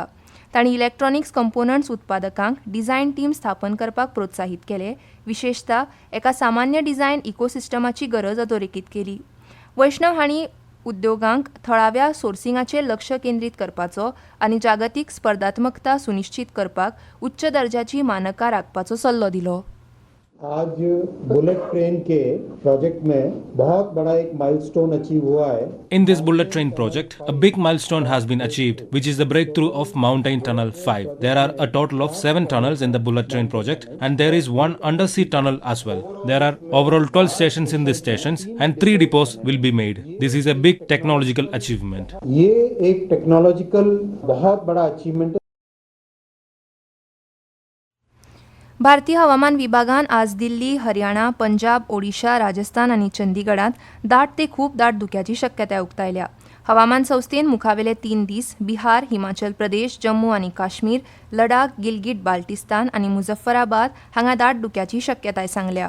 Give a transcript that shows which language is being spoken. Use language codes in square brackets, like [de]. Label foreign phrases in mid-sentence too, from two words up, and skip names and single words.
[kok] तांणी [en] electronics components [kok] उत्पादकांक [en] design team [kok] स्थापन करपाक प्रोत्साहीत केले, विशेषतः एका सामान्य डिझायन इकोसिस्टमाची गरज अधोरेखीत केली. वैष्णव हांणी उद्योगांक थळाव्या सोर्सिंगाचेर लक्ष केंद्रीत करपाचो आनी जागतीक स्पर्धात्मकता सुनिश्चित करपाक उच्च दर्जाची मानकां राखपाचो सल्लो दिलो. [hi] आज बुलेट ट्रेन के प्रोजेक्ट में बहुत बड़ा एक [en] milestone achieve [hi] हुआ है. [en] In this bullet train project, a big milestone has been achieved, which is the breakthrough of Mountain Tunnel 5. There are a total of 7 tunnels in the bullet train project, and there is one undersea tunnel as well. There are overall 12 stations in these stations, and 3 depots will be made. This is a big technological achievement. [hi] ये एक टेक्नोलॉजिकल बहुत बड़ा अचीवमेंट. [kok] भारतीय हवामान विभागान आज दिल्ली, हरियाणा, पंजाब, ओडिशा, राजस्थान आनी चंदीगडांत दाट ते खूब दाट धुक्याची शक्यताय उक्तायल्या. हवामान संस्थेन मुखावेले 3 दीस बिहार, हिमाचल प्रदेश, जम्मू आनी काश्मीर, लडाख, गिलगिट बाल्टिस्तान आनी मुझफ्फराबाद हांगा दाट धुक्याची शक्यताय सांगल्या.